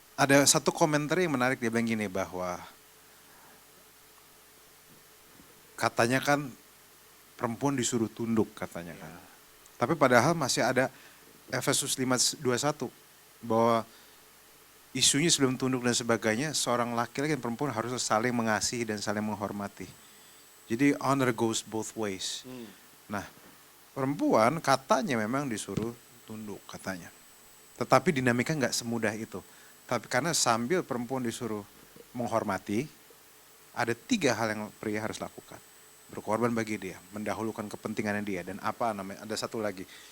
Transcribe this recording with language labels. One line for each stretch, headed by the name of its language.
Indonesian: Ada satu komentar yang menarik, dia bilang gini bahwa katanya kan perempuan disuruh tunduk katanya kan. Tapi padahal masih ada Efesus 5:21 bahwa isunya sebelum tunduk dan sebagainya, seorang laki-laki dan perempuan harus saling mengasihi dan saling menghormati.
English: Jadi honor goes both ways.
Indonesian: Nah, perempuan katanya memang disuruh tunduk katanya. Tetapi dinamika nggak semudah itu. Tapi karena sambil perempuan disuruh menghormati, ada 3 hal yang pria harus lakukan. Berkorban bagi dia, mendahulukan kepentingannya dia, dan ada satu lagi.